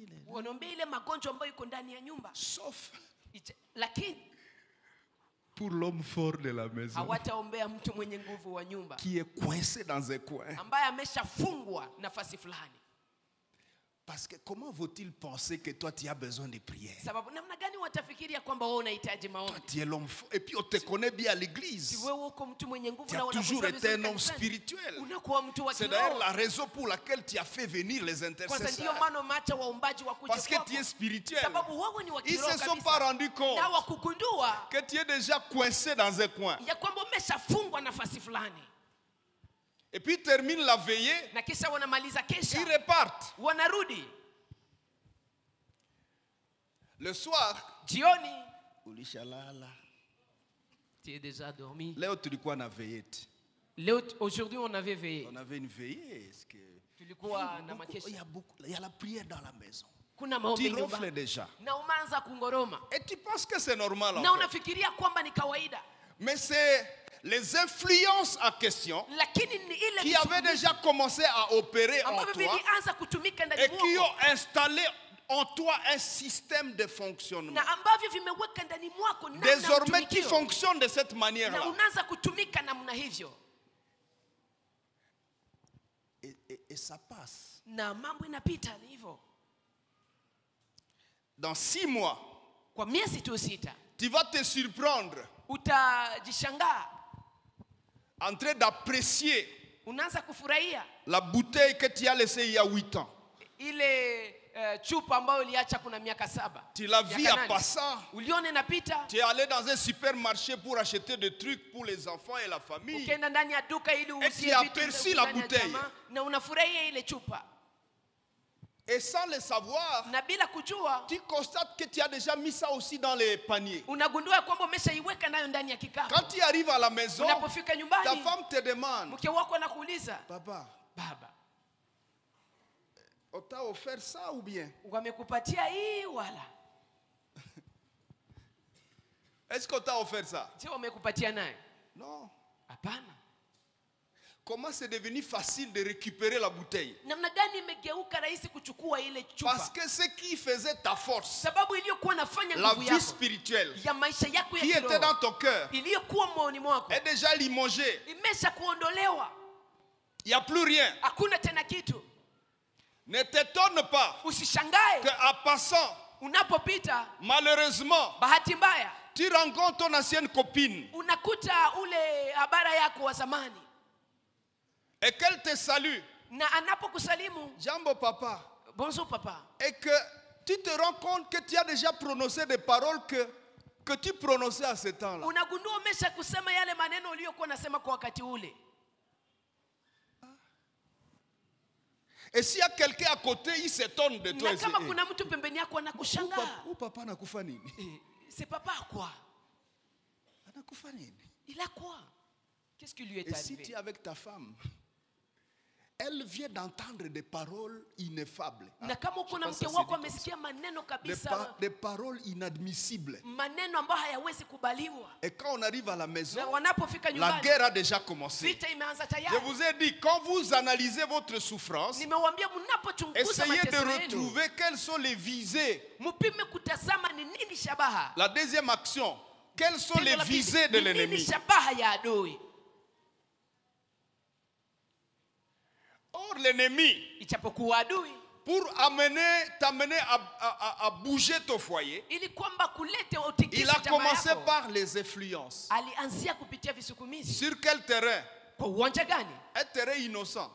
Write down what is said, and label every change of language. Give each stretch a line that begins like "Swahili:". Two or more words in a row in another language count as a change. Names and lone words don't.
Swahili: Wanaombea ile magonjwa ambayo iko ndani ya nyumba,
French: Sauf
Swahili: lakini
French: pour l'homme fort de la maison,
Swahili: hawataombea mtu mwenye nguvu wa nyumba
French: qui est coincé dans un coin.
Swahili: ambaye ameshafungwa nafasi fulani.
French: Parce que comment vaut-il penser que toi tu as besoin de prière?
Swahili: Sababu namna gani watafikiria kwamba wewe unahitaji
French: Toi
Swahili: maombi?
French: tu es l'homme fort. Et puis on te connaît bien à
Swahili: Si
French: l'église.
Swahili: wewe uko mtu mwenye nguvu
French: Tu
Swahili: na
French: as toujours
Swahili: unakujua
French: été
Swahili: vizuri
French: un homme
Swahili: kanisani,
French: spirituel.
Swahili: unakuwa mtu wa
French: C'est d'ailleurs
Swahili: kiroho.
French: la raison pour laquelle tu as fait venir les
Swahili: Kwanza ndio
French: intercesseurs.
Swahili: maana umeacha waombaji wakuje
French: Parce que
Swahili: kwako.
French: tu es spirituel.
Swahili: Sababu wewe ni wa
French: Ils
Swahili: kiroho
French: ne se sont pas
Swahili: kabisa.
French: rendus compte
Swahili: Na wakugundua
French: que tu es déjà coincé dans un coin.
Swahili: ya kwamba umeshafungwa nafasi fulani.
French: Et puis ils terminent la veillée,
Swahili: Na kisha wanamaliza kesha,
French: ils repartent.
Swahili: wanarudi
French: Le soir,
Swahili: jioni. ulishalala.
French: Tu es déjà dormi.
Swahili: Leo tulikuwa na veillée.
French: Aujourd'hui on avait veillé. On avait une veillée. Est-ce que
Swahili: Tulikuwa na makesha.
French: il y a la prière dans la maison.
Swahili: Kuna maombi
French: Tu ronfles
Swahili: nyumbani.
French: déjà.
Swahili: Na umeanza kungoroma.
French: Et tu penses que c'est normal en
Swahili: Na
French: fait.
Swahili: unafikiria kwamba ni kawaida.
French: Mais c'est les influences en question
Swahili: Lakini ni ile
French: qui avaient déjà commencé à opérer en
Swahili: ambavyo
French: toi
Swahili: vilianza kutumika ndani
French: et qui
Swahili: mwako
French: ont installé en toi un système de fonctionnement.
Swahili: na ambavyo vimeweka ndani mwako namna
French: Désormais, tu
Swahili: utumikio.
French: fonctionnes de cette
Swahili: Na
French: manière-là.
Swahili: unaanza kutumika namna hivyo
French: Et ça passe.
Swahili: na mambo inapita ni hivyo.
French: dans 6 mois,
Swahili: kwa miezi tu 6,
French: tu vas te surprendre
Swahili: utajishangaa,
French: en train d'apprécier
Swahili: unaanza kufurahia
French: la bouteille que tu as laissée il y a 8 ans.
Swahili: ile chupa ambayo uliacha kuna miaka 7.
French: Tu l'as vu en passant.
Swahili: Uliona inapita.
French: Tu es allé dans un supermarché pour acheter des trucs pour les enfants et la famille.
Swahili: Ukaenda ndani ya duka ili usiye vitu
French: la bouteille.
Swahili: Na unafurahia ile chupa.
French: Et sans le savoir,
Swahili: na bila kujua,
French: tu constates que tu as déjà mis ça aussi dans les paniers.
Swahili: Unagundua kwamba umeshaiweka nayo ndani ya kikapu.
French: Quand tu arrives à la maison,
Swahili: unapofika nyumbani,
French: ta femme te demande,
Swahili: mke wako anakuuliza,
French: papa,
Swahili: baba,
French: on t'a offert ça ou bien?
Swahili: Wamekupatia hii wala?
French: Est-ce qu'on t'a offert ça?
Swahili: Je, wamekupatia nayo?
French: Non.
Swahili: Hapana.
French: Comment c'est devenu facile de récupérer la bouteille?
Swahili: Namna gani imegeuka rahisi kuchukua ile chupa?
French: Parce que ce qui faisait ta force,
Swahili: sababu iliyokuwa nafanya
French: la
Swahili: nguvu
French: vie
Swahili: yako
French: spirituelle,
Swahili: ya maisha yako ya
French: qui
Swahili: kiroho,
French: était dans ton cœur,
Swahili: iliyokuwa moyoni mwako,
French: est déjà limogée.
Swahili: imesha kuondolewa.
French: Il n'y a plus rien.
Swahili: Hakuna tena kitu.
French: Ne t'étonne pas
Swahili: usishangae
French: que en passant,
Swahili: unapopita,
French: malheureusement,
Swahili: bahati mbaya,
French: tu rencontres ton ancienne copine
Swahili: unakuta ule habara yako wa zamani,
French: et qu'elle te salue,
Swahili: na anapokusalimu, jambo papa,
French: bonjour papa, et que tu te rends compte que tu as déjà prononcé des paroles que tu prononçais à ce temps-là.
Swahili: Unagundua umesha kusema yale maneno uliyokuwa unasema kwa wakati ule.
French: Et s'il y a quelqu'un à côté, il s'étonne de toi.
Swahili: Na kama kuna mtu pembeni yako anakushangaa. Ou papa anakufa nini?
French: C'est papa quoi?
Swahili: Anakufa nini?
French: Il a quoi? Qu'est-ce qui lui est arrivé? arrivé? Et si tu es avec ta femme, elle vient d'entendre des paroles ineffables.
Swahili: Na kama uko na mke wako amesikia maneno kabisa,
French: des paroles inadmissibles.
Swahili: Maneno ambayo hayawezi kubaliwa.
French: Et quand on arrive à la maison, la guerre a déjà commencé.
Swahili: Vita imeanza tayari.
French: Je vous ai dit, quand vous analysez votre souffrance,
Swahili: nimewaambia mnapochunguza
French: essayez
Swahili: mateso
French: de retrouver quelles sont les visées.
Swahili: Mpime kutazama ni nini shabaha.
French: La deuxième action, quelles sont les visées de l'ennemi?
Swahili: Nini shabaha ya adui?
French: Or l'ennemi, pour t'amener à bouger ton foyer, il a commencé par les influences. Sur quel terrain? Un terrain innocent.